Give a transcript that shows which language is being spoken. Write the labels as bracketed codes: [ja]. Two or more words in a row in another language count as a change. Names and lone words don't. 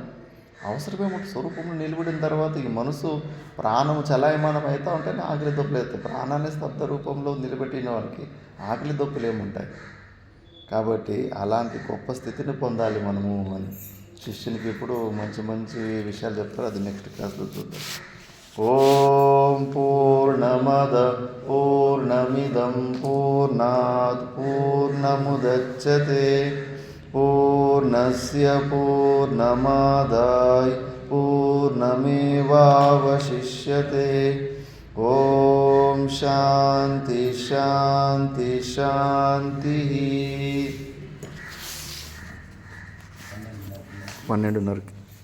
[te] అవసరమేముంటే స్వరూపంలో నిలబడిన తర్వాత ఈ మనసు ప్రాణము చలాయమానం అవుతూ ఉంటేనే ఆకలి దొప్పులు అవుతాయి. ప్రాణాన్ని స్తబ్ద రూపంలో నిలబెట్టిన వారికి ఆకలి దొప్పులు ఏముంటాయి? కాబట్టి అలాంటి గొప్ప స్థితిని పొందాలి మనము అని శిష్యునికి ఇప్పుడు మంచి మంచి విషయాలు చెప్తారు. అది నెక్స్ట్ క్లాస్లో చూద్దాం. [sa] ఓం పూర్ణమద పూర్ణమిదం పూర్ణాత్ పూర్ణముదచ్యతే పూర్ణస్య పూర్ణమాదాయ పూర్ణమేవావశిష్యతే. ఓం శాంతి శాంతి శాంతి. 12:30